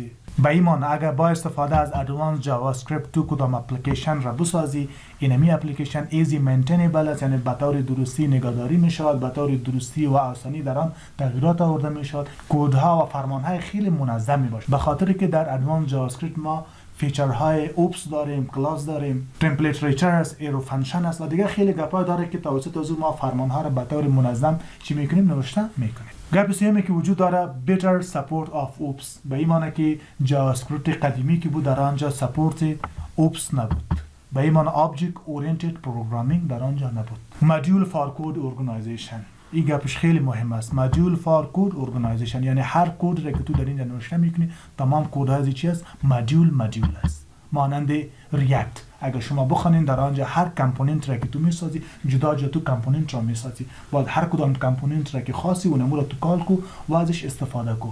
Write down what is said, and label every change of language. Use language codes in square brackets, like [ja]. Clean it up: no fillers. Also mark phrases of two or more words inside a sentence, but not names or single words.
[fa] به این معنی اگر با استفاده از [en] advance JavaScript [fa] تو کدام اپلیکیشن را بسازی، اینمی [en] application easy maintainable [fa] است، یعنی به طور درستی نگهداری میشود، به طور درستی و آسانی در آن تغییرات آورده میشود، کدها و فرمانهای خیلی منظم میباشد. به خاطر که در [en] advance JavaScript [fa] ما فیچرهای اوپس داریم، کلاس داریم، تمپلیت ریچر است، [en] arrow function [fa] است و دیگه خیلی گپا داره که توسط از ما فرمانها را به طور منظم چی میکنیم نوشته میکنیم. گپ سومی که وجود داره [en] better support of oops. [fa] به این معنی که جاوا اسکریپت قدیمی که بود در آنجا سپورت اوپس نبود. به این معنی [en] object oriented programming [fa] در آنجا نبود. [en] module for code organization. [fa] این گپش خیلی مهم است. [en] module for code organization [fa] یعنی هر کد را که تو در اینجا نوشته میکنی تمام کدها از چی است؟ مدیول است. مانند ریاکت اگر شما بخوانید در آنجا هر کامپوننت را که تو میسازی جدا تو کامپوننت را میسازی، باید هر کدام کامپوننت را که خاصی اونمو را تو کال کو و ازش استفاده کو.